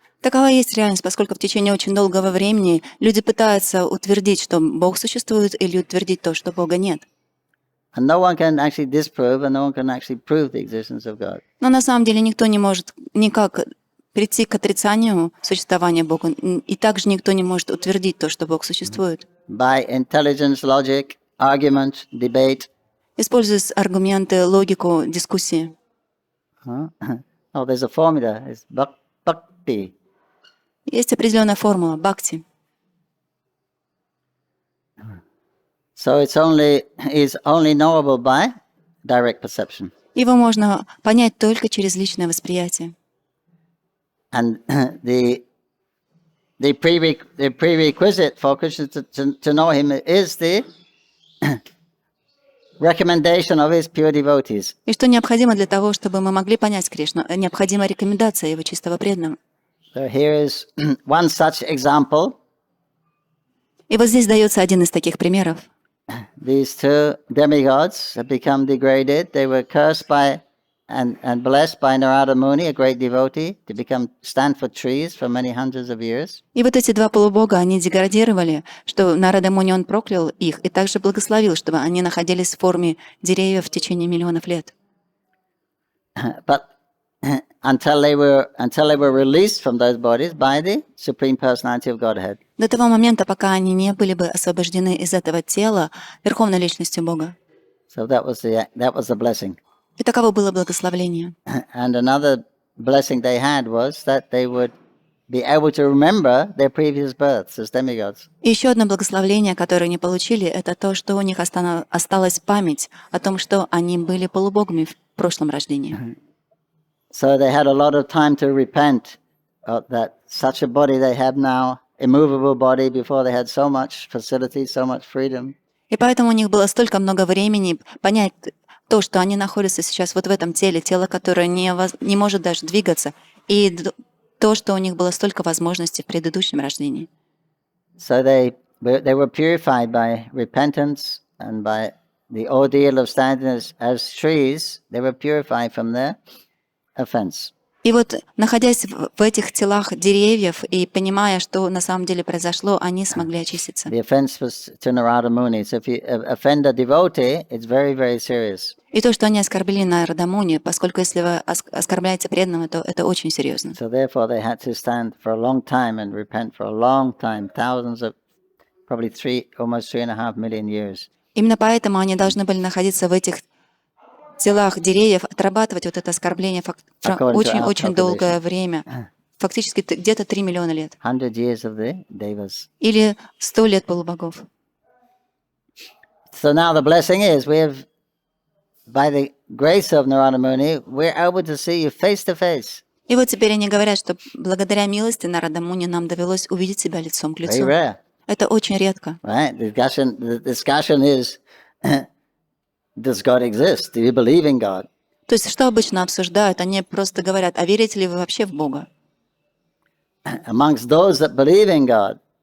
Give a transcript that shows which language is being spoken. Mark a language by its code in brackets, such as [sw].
[ru] Такова есть реальность, поскольку в течение очень долгого времени люди пытаются утвердить, что Бог существует, или утвердить то, что Бога нет. [en] And no one can actually disprove and no one can actually prove the existence of God. [ru] Но на самом деле никто не может никак прийти к отрицанию существования Бога, и также никто не может утвердить то, что Бог существует. [en] By intelligence, logic, argument, debate. [ru] Используя аргументы, логику, дискуссии. [en] Oh, there's a formula. It's bhakti. [ru] Есть определенная формула бхакти. [en] So it's only knowable by direct perception. [ru] Его можно понять только через личное восприятие. [en] And the prerequisite for Krishna to know him is the recommendation of his pure devotees. [ru] И что необходимо для того, чтобы мы могли понять Кришну? Необходима рекомендация его чистого преданного. [en] So here is one such example. [ru] И вот здесь дается один из таких примеров. [en] These two demigods have become degraded. They were cursed by and blessed by Narada Muni, a great devotee, to stand for trees for many hundreds of years. [ru] И вот эти два полубога, они деградировали, что Нарада Муни, он проклял их и также благословил, чтобы они находились в форме деревьев в течение миллионов лет. [en] But until they were released from those bodies by the Supreme Personality of Godhead. [ru] До того момента, пока они не были бы освобождены из этого тела Верховной Личностью Бога. [en] So that was the blessing. [ru] И таково было благословление. [en] And another blessing they had was that they would be able to remember their previous births as demigods. [ru] И еще одно благословление, которое они получили, это то, что у них осталась память о том, что они были полубогами в прошлом рождении. [en] So they had a lot of time to repent of that such a body they have now, immovable body, before they had so much facility, so much freedom. [ru] И поэтому у них было столько много времени понять то, что они находятся сейчас вот в этом теле, тело, которое не может даже двигаться, и то, что у них было столько возможностей в предыдущем рождении. [en] So they were purified by repentance and by the ordeal of standing as trees. They were purified from their offense. [ru] И вот, находясь в этих телах деревьев и понимая, что на самом деле произошло, они смогли очиститься. [en] The offense was to Narada Muni. So if you offend a devotee, it's very, very serious. [ru] И то, что они оскорбили Нарада Муни, поскольку если вы оскорбляете преданного, то это очень серьезно. [en] So therefore they had to stand for a long time and repent for a long time, thousands of, probably almost 3.5 million years. [ru] Именно поэтому они должны были находиться в этих телах деревьев, отрабатывать вот это оскорбление очень-очень долгое время. Фактически где-то 3 миллиона лет. [en] 100 years of the devas. [ru] Или 100 лет полубогов. [en] So now the blessing is by the grace of Narada Muni, we're able to see you face to face. [ru] И вот теперь они говорят, что благодаря милости Нарада Муни нам довелось увидеть себя лицом к лицу. [en] Very rare. [ru] Это очень редко. [en] Right? The discussion is, does God exist? Do you believe in God? [ru] То есть что обычно обсуждают? Они просто говорят, а верите ли вы вообще в Бога? [en] Amongst those that believe in God,